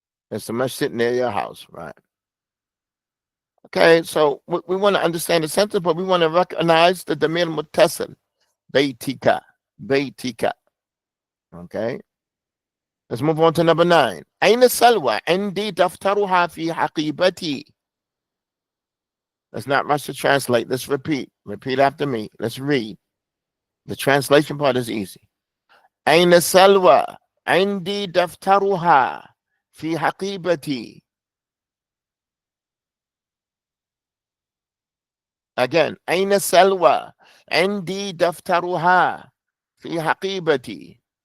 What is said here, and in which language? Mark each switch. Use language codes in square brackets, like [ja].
[en] It's a masjid near your house, right? Okay, so we want to understand the sentence, but we want to recognize the damir muttasil. Beitika, beitika. Okay, let's move on to number 9. [ar] أين سلوى؟ عندي دفترها في حقيبتي. [en] Let's not rush to translate. Let's repeat. Repeat after me. Let's read. The translation part is easy. [ar] أين سلوى؟ عندي دفترها في حقيبتي. [en] Again, [ar] أين سلوى؟ عندي دفترها في حقيبتي.